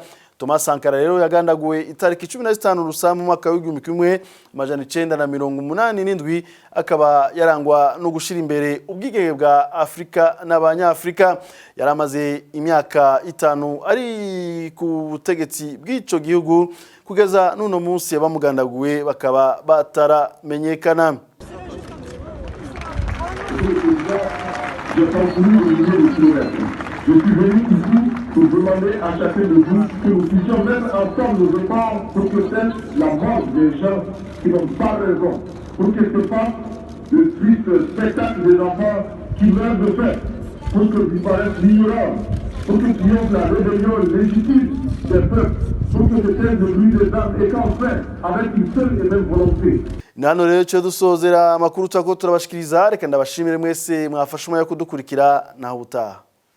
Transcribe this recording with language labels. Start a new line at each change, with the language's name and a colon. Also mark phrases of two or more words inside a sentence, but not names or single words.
Rundi: Thomas Sankara rero yagandaguwe itariki 15 Rusamba mu mwaka w'1987, akaba yarangwa no gushira imbere ubwigenge bwa Afrika n'abanyafrika. Yaramaze imyaka 5 ari ku butegetsi bw'ico gihugu kugeza nuno munsi yabamugandaguwe bakaba bataramenyekana.
French: Je suis venu ici pour demander à chacun de vous que nous puissions mettre ensemble nos efforts pour que cesse la mort des gens qui n'ont pas raison, pour quelque part le triste spectacle des enfants qui meurent de faim, pour que disparaisse l'ignorance pour que triomphe la rébellion légitime des peuples, pour que se taise le bruit des armes et qu'enfin, avec une seule et même volonté.
Rundi: Nano rero cyo dusozera amakuru twako turabashikiriza reka ndabashimire mwese mwafashe umwanya kudukurikira naho utaha.